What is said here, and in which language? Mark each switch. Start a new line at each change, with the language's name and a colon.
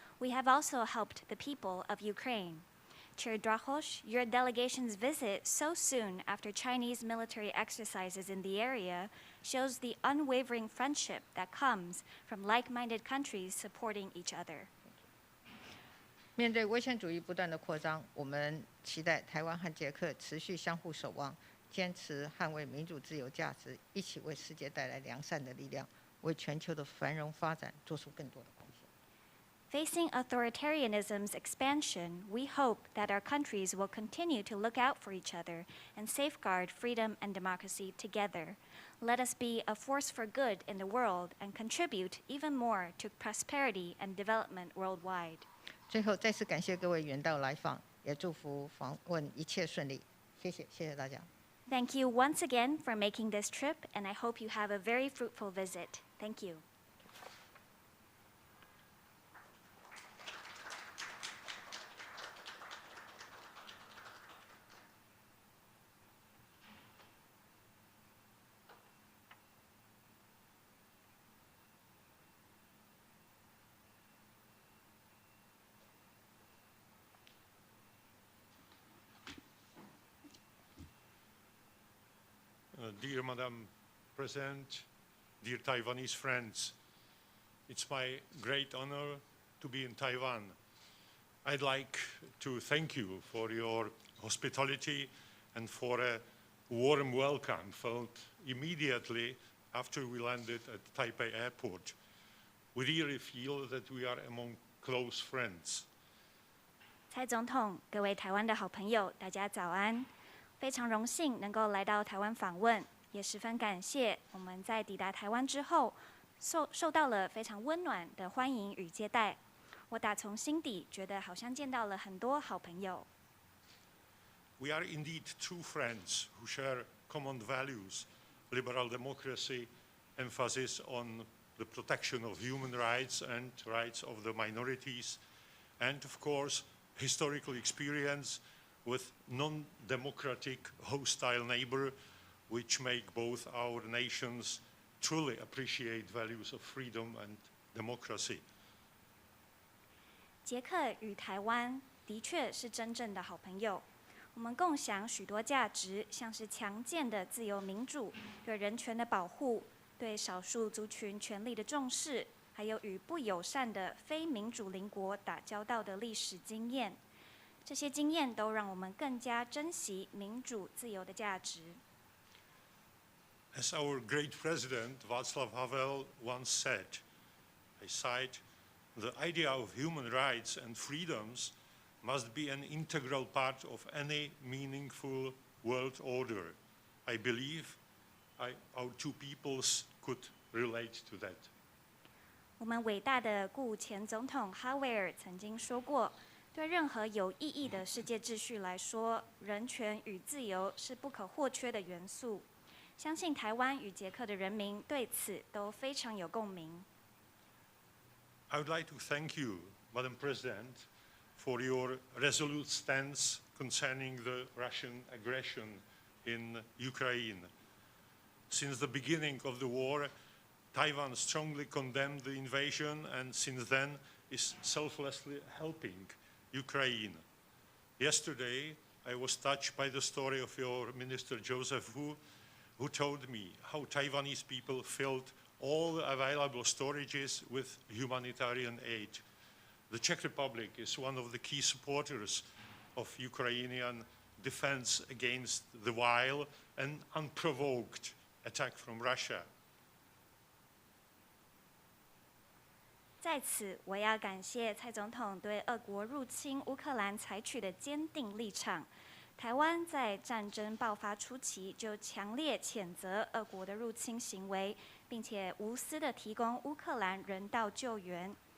English: We have also helped the people of Ukraine. Chair Drahoš, your delegation's visit so soon after Chinese military exercises in the area shows the unwavering friendship that comes from like-minded countries supporting each other.
Chinese: 面对威权主义不断的扩张，我们期待台湾和捷克持续相互守望，坚持捍卫民主自由价值，一起为世界带来良善的力量，为全球的繁荣发展做出更多的贡献。
English: Facing authoritarianism's expansion, we hope that our countries will continue to look out for each other and safeguard freedom and democracy together. Let us be a force for good in the world and contribute even more to prosperity and development worldwide.
Chinese: 最后，再次感谢各位远道来访，也祝福访问一切顺利。谢谢大家。
English: Thank you once again for making this trip, and I hope you have a very fruitful visit. Thank you. Dear Madam President, dear Taiwanese friends, it's my great honor to be in Taiwan. I'd like to thank you for your hospitality and for a warm welcome felt immediately after we landed at Taipei Airport. We really feel that we are among close friends.
Chinese: 蔡总统，各位台湾的好朋友，大家早安！非常荣幸能够来到台湾访问，也十分感谢我们在抵达台湾之后，受到了非常温暖的欢迎与接待。我打从心底觉得好像见到了很多好朋友。
English: We are indeed true friends who share common values, liberal democracy, emphasis on the protection of human rights and rights of the minorities, and of course, historical experience with non-democratic hostile neighbor, which make both our nations truly appreciate values of freedom and democracy.
Chinese: 捷克与台湾的确是真正的好朋友，我们共享许多价值，像是强健的自由民主、对人权的保护、对少数族群权利的重视，还有与不友善的非民主邻国打交道的历史经验。这些经验都让我们更加珍惜民主自由的价值。
English: As our great president Václav Havel once said, I cite, "The idea of human rights and freedoms must be an integral part of any meaningful world order." I believe our two peoples could relate to that.
Chinese: 我们伟大的故前总统哈维尔曾经说过，对任何有意义的世界秩序来说，人权与自由是不可或缺的元素。相信台湾与捷克的人民对此都非常有共鸣。
English: I would like to thank you, Madam President, for your resolute stance concerning the Russian aggression in Ukraine. Since the beginning of the war, Taiwan strongly condemned the invasion and since then is selflessly helping Ukraine. Yesterday, I was touched by the story of your Minister Joseph Wu, who told me how Taiwanese people filled all the available storages with humanitarian aid. The Czech Republic is one of the key supporters of Ukrainian defense against the vile and unprovoked attack from Russia.
Chinese: 在此，我要感谢蔡总统对俄国入侵乌克兰采取的坚定立场。台湾在战争爆发初期就强烈谴责俄国的入侵行为，并且无私地提供乌克兰人道救援。